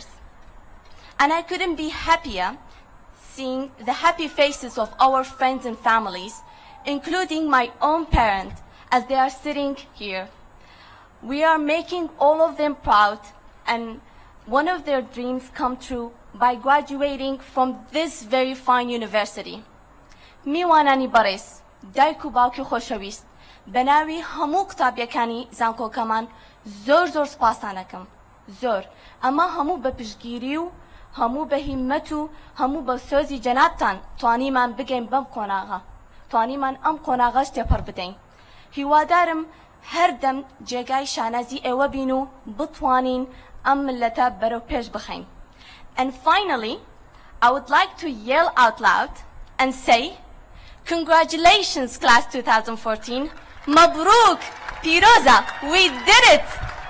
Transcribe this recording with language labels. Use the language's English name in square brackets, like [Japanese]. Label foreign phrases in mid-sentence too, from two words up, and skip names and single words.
[English] And I couldn't be happier seeing the happy faces of our friends and families, including my own parents, as they are sitting here. We are making all of them proud, and one of their dreams come true by graduating from this very fine university. [Central Kurdish] میوانانی بەڕێز، دایک و باوکی خۆشەویست، بەناوی هەموو قوتابیەکانی زانکۆکەمان زۆر سپاسانەکەم. زۆر. ئەمە هەموو بە پشتگیری و هەموو بە هیممەت و هەموو بە سۆزی جەنابتان توانیمان بگەین بەم قۆناغە. توانیمان ئەم قۆناغەش تێپەڕ بدەین. هیوادارم هەردەم جێگای شانەزی ئێوە بین و بتوانین ئەم ملەتە بەرەو پێش بخەین. [English] And finally, I would like to yell out loud and say, congratulations, class 2014. Mabruk, Piroza, we did it!